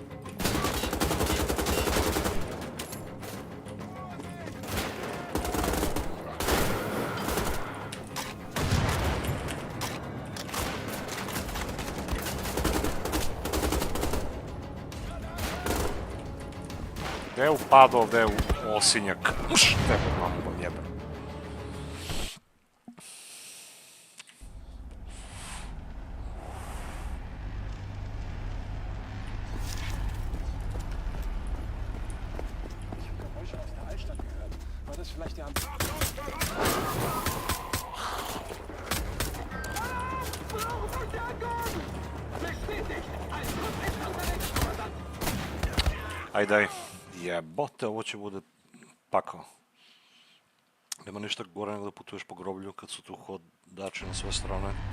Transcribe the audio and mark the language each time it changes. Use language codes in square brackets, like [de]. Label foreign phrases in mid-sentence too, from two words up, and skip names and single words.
[sr] Gde je upadao, gde je osinjak? Uš, tebe mamu jebem. [de] War das vielleicht der [sr] Aj daj. Jebote, ovo će bude pakao. Nema ništa gore nego da putuješ po groblju kad su tu hodači na sve strane.